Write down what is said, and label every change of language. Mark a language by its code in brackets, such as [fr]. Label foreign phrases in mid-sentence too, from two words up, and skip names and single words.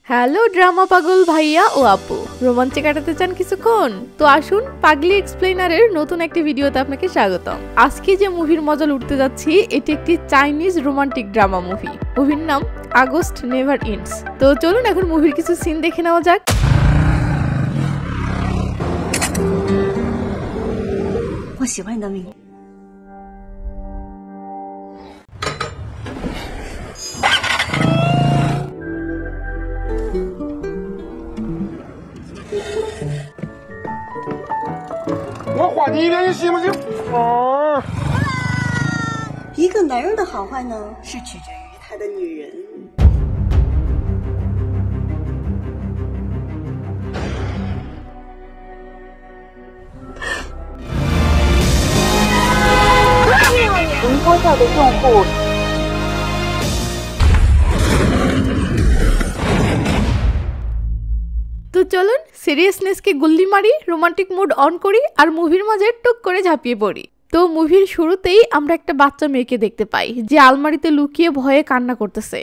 [bn] হ্যালো ড্রামা পাগল ভাইয়া ও আপু, রোমাঞ্চে কাটাতে চান কিছুক্ষণ? তো আসুন পাগলি এক্সপ্লেনারের নতুন একটি ভিডিওতে আপনাকে স্বাগতম। আজকে যে মুভির মজা লুটতে যাচ্ছি এটি একটি [en] Chinese romantic drama movie. [bn] মুভির নাম আগস্ট নেভার এন্ডস। তো চলুন এখন মুভির কিছু সিন দেখে নেওয়া যাক। [zh] 我喜欢你的名字。我换你一脸，你信不信？一个男人的好坏呢，是取决于他的女人。您拨叫的用户。 [bn] তো চলুন সিরিয়াসনেসকে গুল্লি মারি, [en] romantic mood on [bn] করি আর মুভির মাঝে টুক করে ঝাঁপিয়ে পড়ি। তো মুভির শুরুতেই আমরা একটা বাচ্চা মেয়েকে দেখতে পাই যে আলমারিতে লুকিয়ে ভয়ে কান্না করতেছে।